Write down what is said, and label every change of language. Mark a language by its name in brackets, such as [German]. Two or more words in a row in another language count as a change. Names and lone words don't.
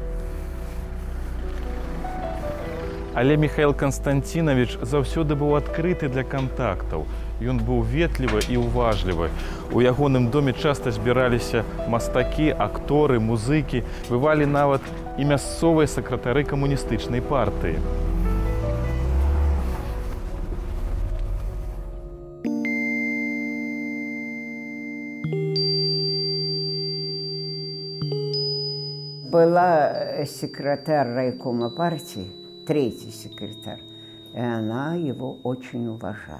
[Belarusian] Але Міхаіл Канстанцінавіч заўсёды быў адкрыты для кантактаў. Ён быў ветлівы і ўважлівы. У ягоным доме часта збіраліся мастакі, акторы, музыкі, бывалі нават і мясцовыя сакратары камуністычнай партыі. [Russian] Была секретарь райкома партии, третий секретарь, и она его очень уважала.